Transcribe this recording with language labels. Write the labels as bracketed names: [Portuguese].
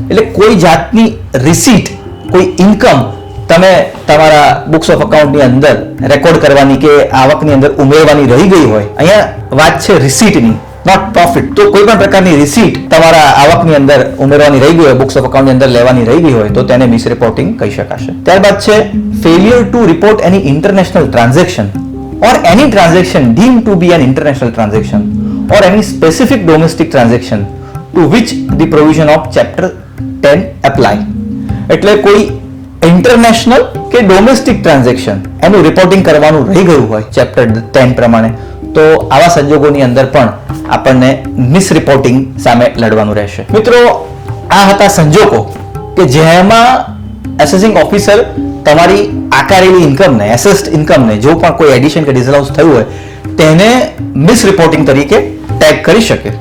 [Gujarati] એટલે કોઈ જાતની રિસીટ, કોઈ ઇન્કમ તમે તમારા બુક્સ ઓફ અકાઉન્ટની અંદર રેકોર્ડ કરવાની કે આવકની અંદર ઉમેરવાની રહી ગઈ હોય, અહીંયા વાત છે રિસીટની, નોટ પ્રોફિટ. તો કોઈ પણ પ્રકારની રિસીટ તમારા આવકની અંદર ઉમેરવાની રહી ગઈ હોય, બુક્સ ઓફ અકાઉન્ટની અંદર લેવાની રહી ગઈ હોય, તો તેને મિસરિપોર્ટિંગ કહી શકાશે. [English] ત્યારબાદ છે failure to report any international transaction or any transaction deemed to be an international transaction or any specific domestic transaction to which the provision of chapter 10 apply. [Gujarati] એટલે કોઈ ઇન્ટરનેશનલ કે ડોમેસ્ટિક ટ્રાન્ઝેક્શન એનું રિપોર્ટિંગ કરવાનું રહી ગયું હોય chapter 10 પ્રમાણે, તો આવા સંજોગોની અંદર પણ આપણને મિસરિપોર્ટિંગ સામે લડવાનું રહેશે. મિત્રો, આ હતા સંજોગો કે જેમાં એસેસિંગ ઓફિસર તમારી આકારેલી ઇન્કમને, એસેસ્ડ ઇન્કમને, જો પણ કોઈ એડિશન કે ડિસઅલાઉન્સ થયું હોય, તેને મિસરિપોર્ટિંગ તરીકે ટેગ કરી શકે.